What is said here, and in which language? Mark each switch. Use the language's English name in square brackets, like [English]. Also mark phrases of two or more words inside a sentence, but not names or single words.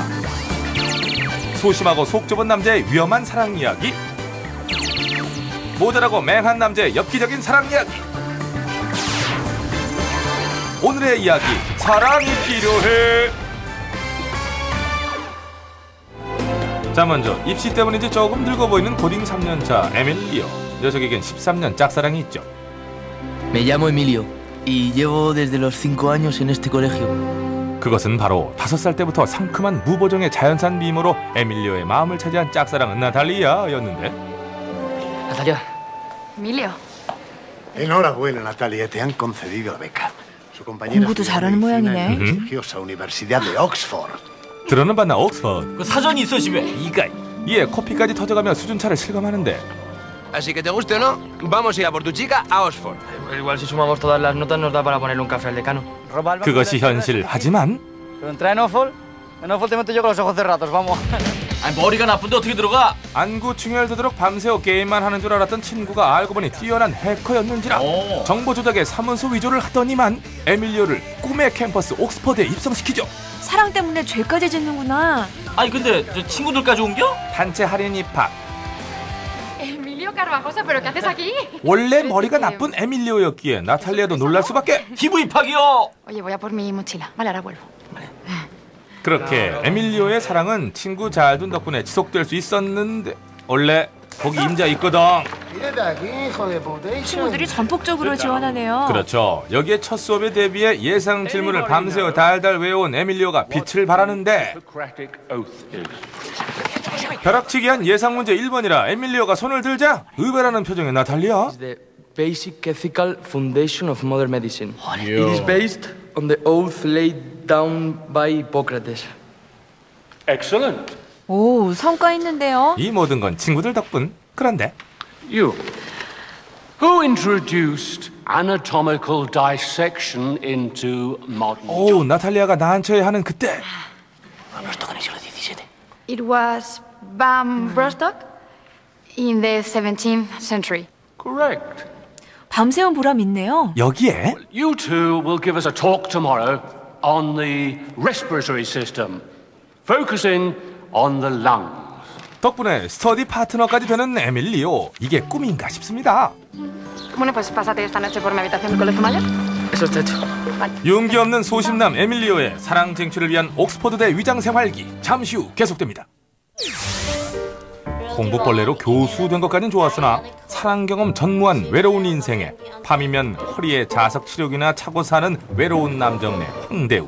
[Korean] 소심하고 속 좁은 남자의 위험한 사랑 이야기, 모자라고 맹한 남자의 엽기적인 사랑 이야기. 오늘의 이야기, 사랑이 필요해. 자, 먼저 입시 때문인지 조금 늙어 보이는 고딩 3년차 에밀리오. 녀석에겐 13년 짝사랑이 있죠. [Spanish] Me llamo Emilio y llevo desde los 5 años en este colegio. [Korean] 그것은 바로 5살 때부터 상큼한 무보정의 자연산 미모로 에밀리오의 마음을 차지한 짝사랑은 나탈리아였는데. [Spanish] Natalia. Emilio. Enhorabuena, Natalia, te han concedido la beca. Su compañera [Korean] 공부도 잘하는 모양이네. [Spanish] en la prestigiosa Universidad de Oxford. [Korean] 들어는 봤나 옥스퍼드. 그 사전이 있어 집에. 이가. 이에 코피까지 터져가며 수준차를 실감하는데. [Spanish] Así que te guste o no, vamos a ir a por tu chica a Oxford. Igual si sumamos todas las notas nos da para ponerle un café al decano. [Korean] 그것이 현실. 하지만 [Spanish] Pero entra en Oxford te meto yo con los ojos cerrados, vamos. [Korean] 아니 머리가 나쁜데 어떻게 들어가? 안구 충혈되도록 밤새워 게임만 하는 줄 알았던 친구가 알고 보니 뛰어난 해커였는지라. 정보 조작에 사문서 위조를 하더니만 에밀리오를 꿈의 캠퍼스 옥스퍼드에 입성시키죠. 사랑 때문에 죄까지 짓는구나. 아니 근데 저 친구들까지 옮겨? 단체 할인 입학. [Spanish] Emilio Carvajosa, ¿pero qué haces aquí? [Korean] 원래 머리가 나쁜 에밀리오였기에 나탈리아도 놀랄 수밖에. 기부 입학이요. [Spanish] Oye, voy a por mi mochila. Vale, ahora vuelvo. [Korean] 그렇게 에밀리오의 사랑은 친구 잘 둔 덕분에 지속될 수 있었는데 원래 거기 임자 있거든. 친구들이 전폭적으로 지원하네요. 그렇죠. 여기에 첫 수업에 대비해 예상 질문을 밤새워 달달 외워온 에밀리오가 빛을 발하는데 벼락치기한 예상 문제 1번이라 에밀리오가 손을 들자 의외라는 표정의 나탈리아. [English] The Basic Ethical Foundation of Modern Medicine. It is based on the oath laid down by Hippocrates. Excellent. [Korean] 오, 성과 있는데요. 이 모든 건 친구들 덕분. 그런데 [English] You. Who introduced anatomical dissection into modern? [Korean] 오, 나탈리아가 난처해 하는 그때. [English] It was Bram Brostock in the 17th century. Correct. [Korean] 밤새운 보람 있네요. 여기에 [English] You two will give us a talk tomorrow on the respiratory system, focusing on the lungs. [Korean] 덕분에 스터디 파트너까지 되는 에밀리오. 이게 꿈인가 싶습니다. [Spanish] Bueno, pues pásate esta noche por mi habitación del colegio mayor. Eso está hecho. [Korean] 용기 없는 소심남 에밀리오의 사랑 쟁취를 위한 옥스퍼드대 위장 생활기. 잠시 후 계속됩니다. 공부벌레로 교수 된 것까진 좋았으나 사랑 경험 전무한 외로운 인생에 밤이면 허리에 자석 치료기나 차고 사는 외로운 남정네 황대우.